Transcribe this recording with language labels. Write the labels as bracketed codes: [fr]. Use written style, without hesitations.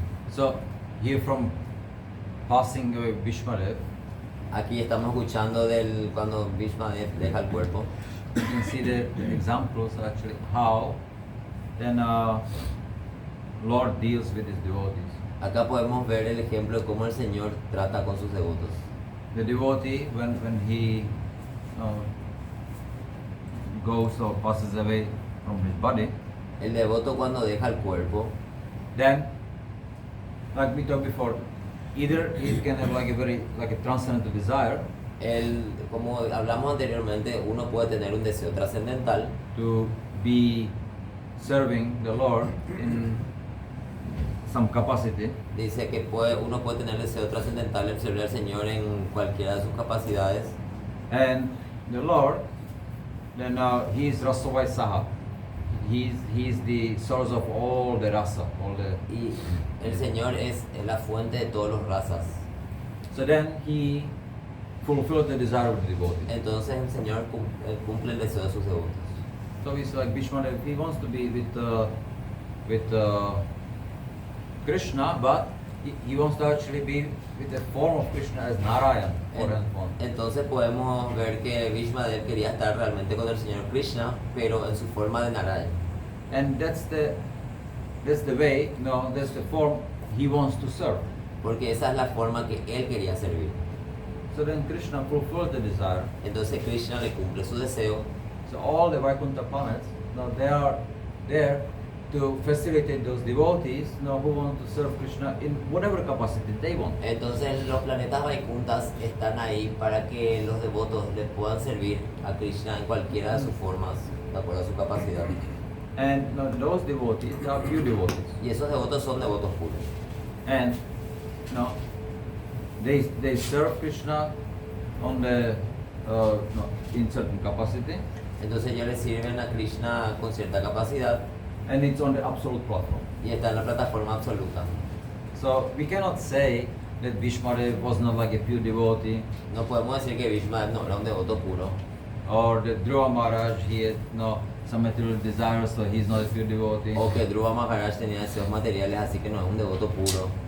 [en] So, here from passing away Vishmadev, [es] Aquí estamos escuchando del cuando Vishmadev deja el cuerpo. [en] you can see the examples actually how then Lord deals with his devotees. [es] Acá podemos ver el ejemplo de cómo el Señor trata con sus devotos. [en] The devotee, when he goes or passes away from his body, [es] El devoto cuando deja el cuerpo, [en] then, like we talked before, either he can have like a transcendental desire [es] como hablamos anteriormente, uno puede tener un deseo trascendental [en] to be serving the Lord in some capacity, [es] Dice que uno puede tener el deseo trascendental de servir al Señor en cualquiera de sus capacidades. [en] and the Lord, then he is Rasavai Saha. He is the source of all the rasa, all the. [es] Y el Señor es la fuente de todos los razas. [en] So then he fulfills the desire of the devotee. [es] Entonces el Señor cumple el deseo de sus devotos. [en] So it's like Vishmadev, he wants to be with Krishna, but he wants to actually be with the form of Krishna as Narayan, foreign form. [es] Entonces podemos ver que Vishmadev quería estar realmente con el Señor Krishna, pero en su forma de Narayan. [en] And that's the way, no, that's the form he wants to serve. [es] Porque esa es la forma que él quería servir. [en] So then Krishna fulfills the desire. [es] Entonces Krishna le cumple su deseo. [en] So all the Vaikuntha planets, now they are there to facilitate those devotees, who want to serve Krishna in whatever capacity they want. [es] Entonces los planetas Vaikunthas están ahí para que los devotos le puedan servir a Krishna en cualquiera de sus formas, de acuerdo a su capacidad. [en] And those devotees, they are pure devotees. [es] Y esos devotos son devotos puros. [en] And they serve Krishna on the in certain capacity, [es] Entonces ellos le sirven a Krishna con cierta capacidad [en] and it's on the absolute platform. [es] y está en la plataforma absoluta. [en] So we cannot say that Bhishmadev was not like a pure devotee, [es] No podemos decir que Bhishma no era un devoto puro, [en] or that Dhruva Maharaj, he had some material desires, so he's not a pure devotee. [es] o que Dhruva Maharaj tenía deseos materiales, así que no es un devoto puro.